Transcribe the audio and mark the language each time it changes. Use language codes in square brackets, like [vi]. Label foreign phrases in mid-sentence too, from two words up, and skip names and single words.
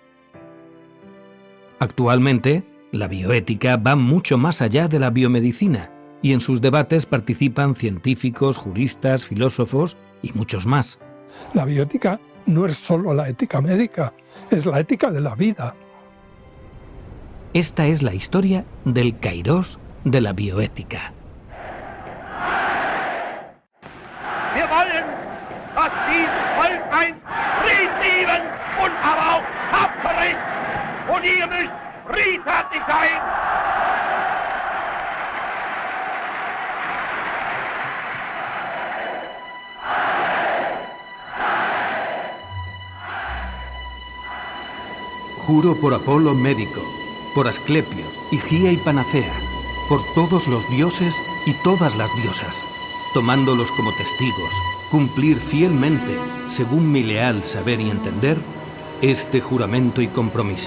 [es] Actualmente, la bioética va mucho más allá de la biomedicina, y en sus debates participan científicos, juristas, filósofos y muchos más. La bioética no es solo la ética médica, es la ética de la vida. Esta es la historia del Kairos de la bioética. [de] Wir wollen, dass dieses Volk ein Fried lieben und aber auch tapfer ist. Und ihr müsst friedfertig sein. [es] Juro por Apolo médico, por Asclepio, Higía y Panacea, por todos los dioses y todas las diosas, tomándolos como testigos, cumplir fielmente, según mi leal saber y entender, este juramento y compromiso.